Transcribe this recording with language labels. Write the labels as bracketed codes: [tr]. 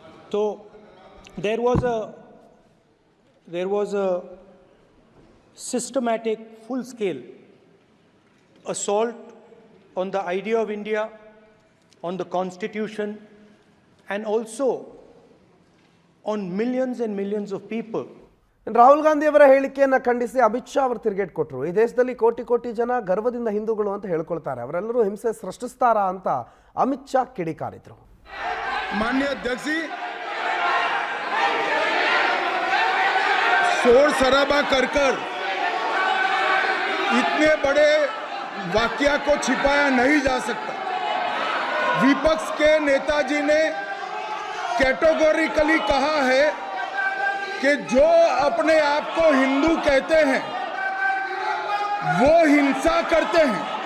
[en] So there was a systematic, full-scale assault on the idea of India, on the Constitution, and also on millions and millions of people. [kn] Rahul Gandhi ಅವರ ಹೇಳಿಕೆಯನ್ನು ಖಂಡಿಸಿ ಅಮಿತ್ ಶಾ ಅವರು ತಿರುಗೇಟ್ ಕೊಟ್ಟರು. ಈ ದೇಶದಲ್ಲಿ ಕೋಟಿ ಜನ ಗರ್ವದಿಂದ ಹಿಂದೂಗಳು ಅಂತ ಹೇಳ್ಕೊಳ್ತಾರೆ, ಅವರೆಲ್ಲರೂ ಹಿಂಸೆ ಸೃಷ್ಟಿಸ್ತಾರಾ ಅಂತ ಅಮಿತ್ ಶಾ ಕಿಡಿಕಾರಿದ್ರು. [hi] माननीय अध्यक्ष जी, शोर शराबा कर इतने बड़े वाकया को छिपाया नहीं जा सकता। विपक्ष के नेताजी ने कैटेगोरिकली कहा है कि जो अपने आप को हिंदू कहते हैं वो हिंसा करते हैं।